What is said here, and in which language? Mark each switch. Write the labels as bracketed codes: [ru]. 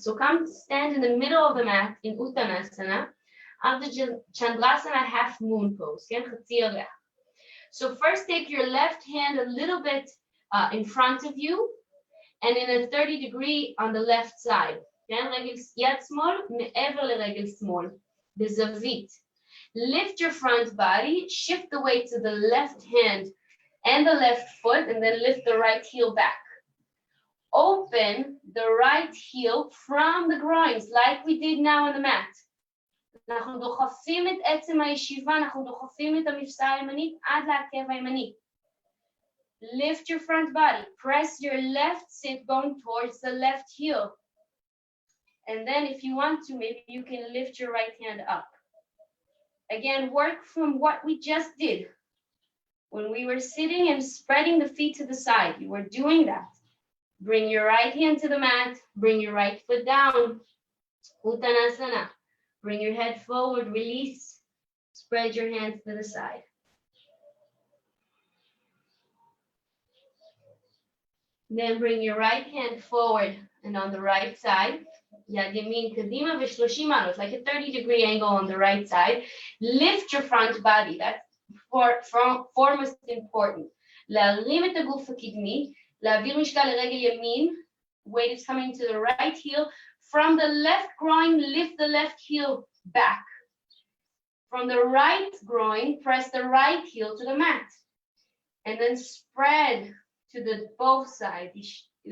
[en] So come stand in the middle of the mat in Uttanasana. Ardha Chandrasana, half moon pose. So first take your left hand a little bit in front of you and in a 30-degree on the left side. [he] יד שמאל מעבר לרגל שמאל, בזווית. [en] Lift your front body, shift the weight to the left hand and the left foot, and then lift the right heel back. Open the right heel from the groins, like we did now on the mat. [he] אנחנו דוחפים את עצם הישיבה, אנחנו דוחפים את המפסע הימנית עד לעקב הימני. [en] Lift your front body, press your left sit bone towards the left heel. And then if you want to, maybe you can lift your right hand up. Again, work from what we just did. When we were sitting and spreading the feet to the side, you were doing that. Bring your right hand to the mat, bring your right foot down. Uttanasana. Bring your head forward, release. Spread your hands to the side. Then bring your right hand forward and on the right side. [he] Yad yamin kadima v'30 מעלות, [en] like a 30-degree angle on the right side. Lift your front body. That's foremost important. [he] להרים את הגוף הקדמי, להעביר משקל לרגל ימין, [en] weight is coming to the right heel. From the left groin, lift the left heel back. From the right groin, press the right heel to the mat. And then spread to the both sides.